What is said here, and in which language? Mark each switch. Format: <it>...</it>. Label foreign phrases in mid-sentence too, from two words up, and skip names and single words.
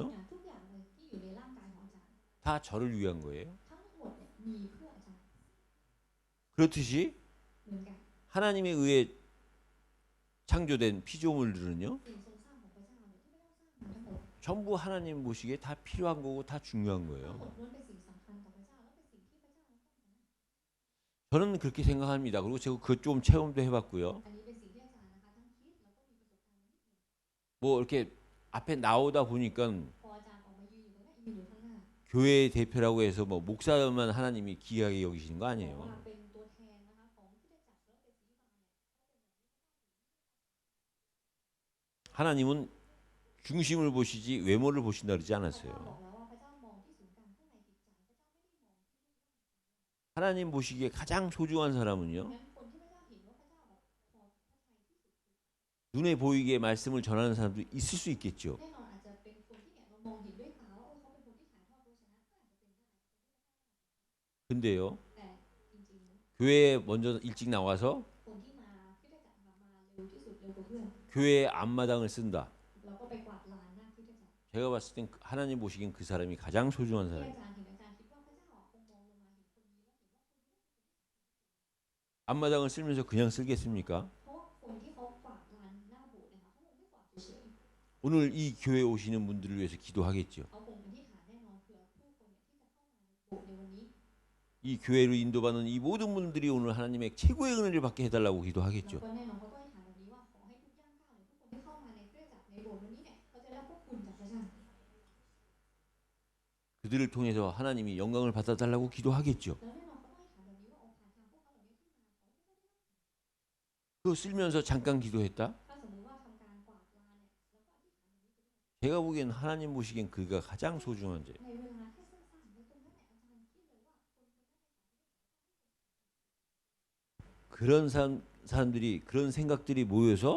<th>ทุกอย่างเลยที่อยู่ในร่างกายของอาจารย์</th> <ko>다 저를 위한 거예요.</ko> <th>ทั้งหมดเนี่ยมีเพื่ออาจารย์</th> <ko>그렇듯이</ko> <th>เหมือนกัน</th> <ko>하나님에 의해 창조된 피조물들은요</ko> <th>สิ่งทรงสร้างของพระเจ้าเนี่ยที่พระเจ้าสร้างมาทั้งหมด</th> <ko>전부 하나님 보시기에 다 필요한 거고 다 중요한</ko> <th>ทั้งหม</th> <ko>거예요.</ko> <th>ดล้วนเป็นสิ่งสำคัญต่อพระเจ้าและเป็นสิ่งที่พระเจ้านั้นต้องการ</th> <ko>저는 그렇게 생각합니다. 그리고 제가 그것 좀 체험도 해봤고요.</ko> <th>อันนี้เป็นสิ่งที่อาจารย์นะคะทั้งคิดแล้วก็มีประสบการณ์นิดหนึ่ง</th> <ko>뭐 이렇게 앞에 나오다 보니까</ko> <th>พออาจารย์ออกมายืนอยู่ตรงนั้นยืนอยู่ข้างหน้า</th> <ko>교회 대표라고 해서 뭐 목사만 하나님이 귀하게 여기시는 거</ko> <th>บอก</th> <ko>아니에요.</ko> <th>ว่าเป็นตัวแทนนะคะของคริสตจักรแล้วเป็นศิษย์</th> <ko>하나님은 중심을 보시지 외모를 보신다 그러지</ko> <th>พระเจ้า</th> <ko>않았어요.</ko> <th>บอกแล้วว่าพระเจ้ามองที่ศูนย์กลางข้างในจิตใจพระเจ้าไม่ได้มองที่รูปร่าง</th> <ko>하나님 보시기에 가장 소중한 사람은요.</ko> <th>งั้นคนที่พระเจ้าเห็นว่าพระเจ้าแบบพอพระทัยที่สุด</th> <ko>눈에 보이게 말씀을 전하는 사람도 있을 수 있겠죠.</ko> <th>แน่นอนอาจจะเป็นคนที่เนี่ยเรามองเห็นด้วยตาว่าเขาเป็นคนที่ถ่ายทอดพระชนะก็อาจจะเป็นได้</th> <ko>근데요.</ko> <th>แต่จริงๆ</th> <ko>교회에 먼저 일찍 나와서</ko> <th>คนที่มาคริสตจักรนะคะมาเร็วที่สุดเร็วกว่าเพื่อน</th> <ko>교회 앞마당을 쓴다.</ko> <th>แล้วก็ไปกวาดลานหน้าคริสตจักร</th> <ko>제가 봤을 땐 하나님 보시기엔 그 사람이 가장 소중한</ko> <th>ที่</th> <ko>사람이에요.</ko> <th>อาจารย์เห็นอาจารย์คิดว่าพระเจ้าอ่ะคงมองลงมาเห็นคนนี้แล้วเห็นว่าคนนี้</th> <ko>앞마당을 쓸면서 그냥 쓸겠습니까?</ko> <th>เพราะว่าคนที่เขากวาดลานหน้าโบสถ์นะคะเขาคงไม่กวาดเฉย</th> <ko>오늘 이 교회 오시는 분들을 위해서 기도하겠죠.</ko> <th>ๆเขาคงอธิษฐานแน่นอนเผื่อผู้คนเนี่ยที่จะเข้ามาในโบสถ์ในวันนี้</th> <ko>이 교회로 인도받는 이 모든 분들이 오늘 하나님의 최고의 은혜를 받게 해달라고</ko> <th>แล้ว</th> <ko>기도하겠죠.</ko> <th>ก็แน่นอนเขาก็อธิษฐานแบบนี้ว่าขอให้ทุกย่างก้าวเนี่ยทุกคนที่เข้ามาในคริสตจักรในโบสถ์วันนี้เนี่ยเขาจะได้พวกคุณจากพระเจ้า</th> <ko>그들을 통해서 하나님이 영광을 받아달라고 기도하겠죠.</ko> <th>แล้วแน่นอนเขาก็อธิษฐานแบบนี้ว่าองค์ผ่านทางพวกเขาเหล่านี้ที่มาขอให้พวกเขาได้รับ</th> <ko>그거 쓰면서 잠깐 기도했다?</ko> <th>ถ้าสมมติว่าทำการกวาดลานเนี่ยแล้วก็อธิษฐานแบบนี้</th> <ko>제가 보기엔 하나님 보시기엔 그가 가장 소중한 죄.</ko> <th>ในเวลาแค่สั้นๆในตรงนั้นเนี่ยอาจารย์คิดเลยว่าคนคนนั้น</th> <ko>그런 사람들이 그런 생각들이 모여서</ko>